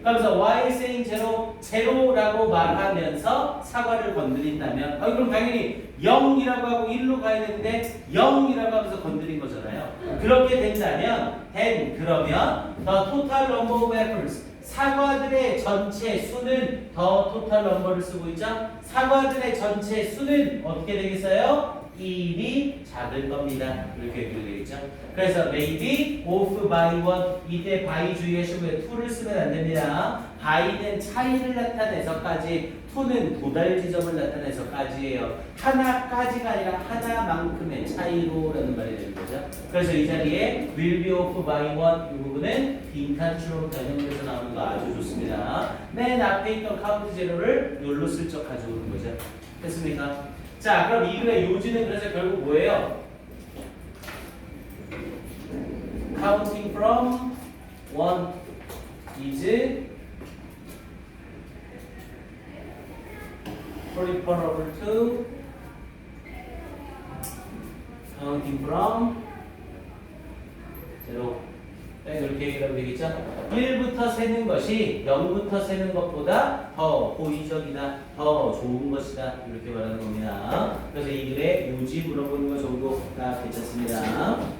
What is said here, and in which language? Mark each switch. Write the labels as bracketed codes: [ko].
[ko] 그러면서 [en] while saying [ko] 제로라고 말하면서 사과를 건드린다면 그럼 당연히 0이라고 하고 1로 가야 되는데 0이라고 하면서 건드린 거잖아요. 그렇게 된다면 then 그러면 [en] the total number of apples [ko] 사과들의 전체 수는 더 토탈 넘버를 쓰고 있죠. 사과들의 전체 수는 어떻게 되겠어요? 1이 작을 겁니다. 이렇게 되겠죠. 그래서 [en] maybe off by one. [ko] 이때 by 주의하시고요. to를 쓰면 안 됩니다. by는 차이를 나타내서까지, to는 도달 지점을 나타내서까지예요. 하나까지가 아니라 하나만큼의 차이로라는 말이 되는 거죠. 그래서 이 자리에 [en] will be off by one [ko] 이 부분은 빈칸추로 변형돼서 나오는 거 아주 좋습니다. 맨 앞에 있던 카운트 제로를 여기로 슬쩍 가져오는 거죠. 됐습니까? 자, 그럼 이 글의 요지는 그래서 결국 뭐예요? [en] Counting from 1 is preferable to counting from 0. [ko] 이렇게 얘기하면 되겠죠? 1부터 세는 것이 0부터 세는 것보다 더 호의적이다, 더 좋은 것이다 이렇게 말하는 겁니다. 그래서 이 글에 요지 물어보는 거 정도 다 괜찮습니다.